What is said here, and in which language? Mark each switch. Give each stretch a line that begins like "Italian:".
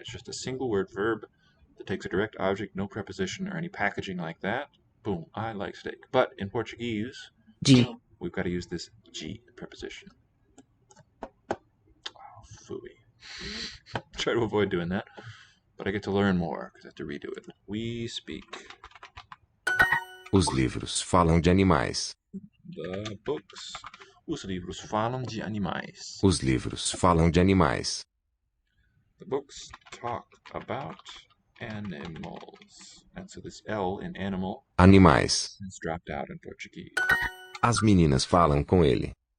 English: It's just a single word verb that takes a direct object, no preposition or any packaging like that. Boom, I like steak. But in Portuguese,
Portuguese: De.
English: we've got to use this G preposition. Oh, phooey. Try to avoid doing that. But I get to learn more because I have to redo it. We speak.
Portuguese: Os livros falam de animais.
English: The books.
Portuguese: Os livros falam de animais. Os livros falam de animais.
English: The books talk about animals. And so this L in animal
Portuguese: Animais.
English: is dropped out in Portuguese.
Portuguese: As meninas falam com ele.